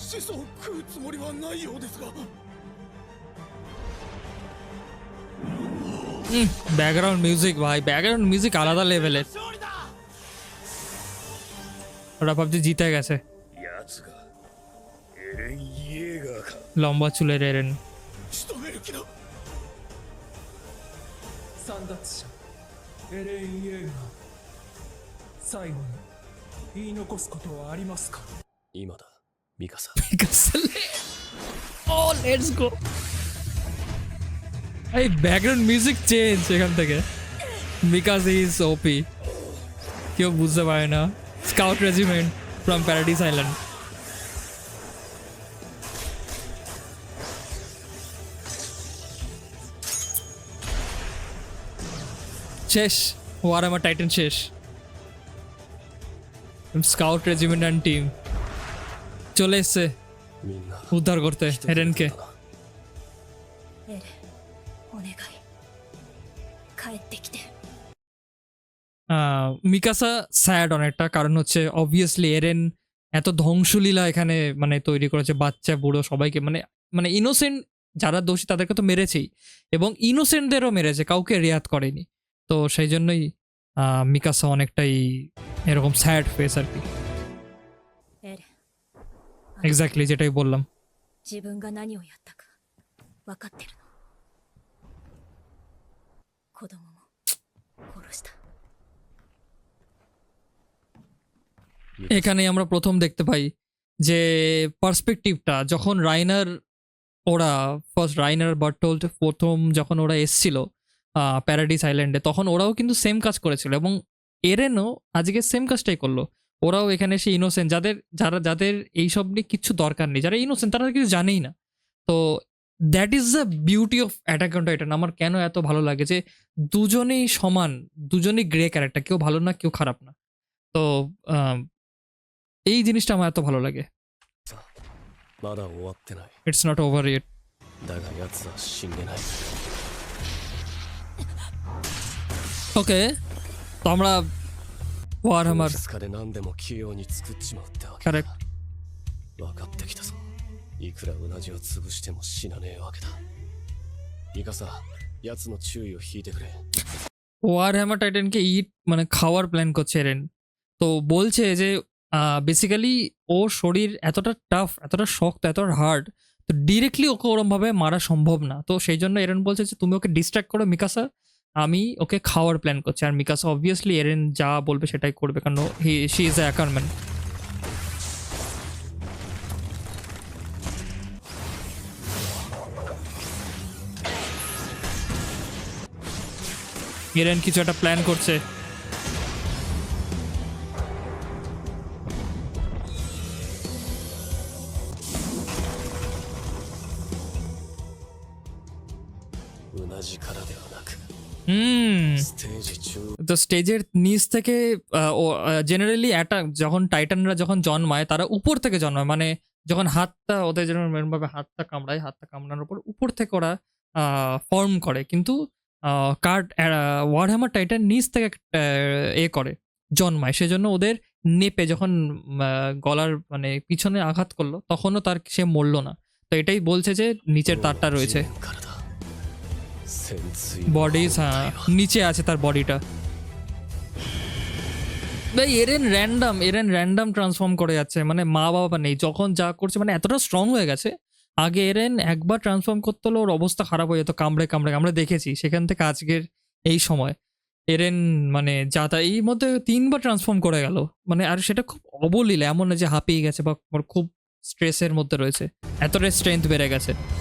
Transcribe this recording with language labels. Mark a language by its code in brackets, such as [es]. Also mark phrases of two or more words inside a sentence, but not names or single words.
[en] background music [bn] ভাই, [en] background music [bn] আলাদা লেভেলের। ওরা ভাবছে জিতে গেছে। লম্বা চুলের এরেন, [ja] 散奪者エレン・イエーガー、最後に言い残すことはありますか？今だミカサ。 [en] oh let's go. [bn] এই [en] background music change [bn] এখান থেকে, [en] because is OP. [bn] কেউ বুঝতে পারে না, [en] Scout Regiment from Paradis Island. [bn] শেষ, ওয়ারহামার টাইটান শেষ। [en] Scout Regiment and team [bn] চলে এসছে [ja] みんな [bn] উদ্ধার করতে [ja] 一つ [bn] হেরেনকে। [ja] だな。エレンお願い帰ってきて [bn] মিকাসা স্যাড অনেকটা, কারণ হচ্ছে অবভিয়াসলি এরেন এত ধ্বংসলীলা এখানে মানে তৈরি করেছে, বাচ্চা বুড়ো সবাইকে, মানে মানে ইনোসেন্ট যারা দোষী তাদেরকে তো মেরেছেই, এবং ইনোসেন্টদেরও মেরেছে, কাউকে রেয়াত করেনি। তো সেই জন্যই মিকাসা অনেকটাই এরকম [en] sad face [bn] আর কি। [ja] エレン [bn] এক্স্যাক্টলি যেটাই বললাম। [ja] 自分が何をやったか分かってるの？子供も殺した。 [bn] এখানে আমরা প্রথম দেখতে পাই যে পার্সপেক্টিভটা, যখন রাইনার ওরা ফার্স্ট রাইনার বার্টোল্ট প্রথম যখন ওরা এসছিল প্যারাডিস আইল্যান্ডে, তখন ওরাও কিন্তু সেম কাজ করেছিল, এবং এরেনও আজকে সেম কাজটাই করলো। ওরাও এখানে এসে ইনোসেন্ট, যাদের এইসব নিয়ে কিচ্ছু দরকার নেই, যারা ইনোসেন্ট তারা কিছু জানেই না। [en] to that is the beauty of Attack on Titan. [bn] আমার কেন এত ভালো লাগে যে দুজনেই সমান, দুজনেই [en] grey character, [bn] কেউ ভালো না কেউ খারাপ না। তো এই জিনিসটা আমার এত ভালো লাগে। [ja] まだ終わってない。 [en] it's not over yet. [ja] だが奴は死んでない。 [bn] ওকে, তো আমরা ওয়ারহামার [ja] 2 日で何でも器用に作っちまうってわけだ。 [bn] কারেক্ট [ja] 分かってきたぞ。いくらうなじを潰しても死なねえわけだ。ミカサ、奴の注意を引いてくれ。 [bn] ওয়ারহ্যামার টাইটানকে ইট মানে খাওয়ার প্ল্যান করছে এরেন। তো বলছে যে বেসিক্যালি ওর শরীর এতটা টাফ, এতটা শক্ত, এতটা হার্ড, তো ডিরেক্টলি ওকে ওরমভাবে মারা সম্ভব না। তো সেই জন্য এরেন বলছে যে তুমি ওকে ডিস্ট্র্যাক্ট করো মিকাসা, আমি ওকে খাওয়ার প্ল্যান করছি। আর মিকাসা অবভিয়াসলি এরেন যা বলবে সেটাই করবে, কারণ [en] she is an Ackerman. [bn] এরেন কিছু একটা প্ল্যান করছে। [ja] うなじからではなく [bn] হুম, [ja] ステージ中 [bn] তো স্টেজের নিচ থেকে জেনারেলি অ্যাটাক, যখন টাইটানরা যখন জন্মায় তারা উপর থেকে জন্মায়, মানে যখন হাতটা ওদের যেন এরকমভাবে হাতটা কামড়ায়, হাতটা কামড়ানোর পর উপর থেকে ওরা ফর্ম করে। কিন্তু ওয়ারহ্যামার টাইটান নিচ থেকে করে জন্মায়, সেজন্য ওদের নেপে যখন গলার মানে পিছনে আঘাত করলো তখনও তার সে মরলো না। তো এটাই বলছে যে নিচের তারটা রয়েছে, [ja] からだ。潜水 [bn] বডি নিচে আছে তার বডিটা। ভাই এরেন [en] random transform [bn] করে যাচ্ছে, মানে মা বাবা নেই, যখন যা করছে মানে এতটা স্ট্রং হয়ে গেছে। আগে এরেন একবার ট্রান্সফর্ম করতে হলে ওর অবস্থা খারাপ হয়ে যেত, কামড়ে আমরা দেখেছি। সেখান থেকে আজকের এই সময় এরেন মানে যা তা এই মধ্যে 3 বার ট্রান্সফর্ম করে গেল, মানে আর সেটা খুব অবলীলা, এমন না যে হাঁপিয়ে গেছে বা ওর খুব স্ট্রেসের মধ্যে রয়েছে, এতটাই স্ট্রেংথ বেড়ে গেছে।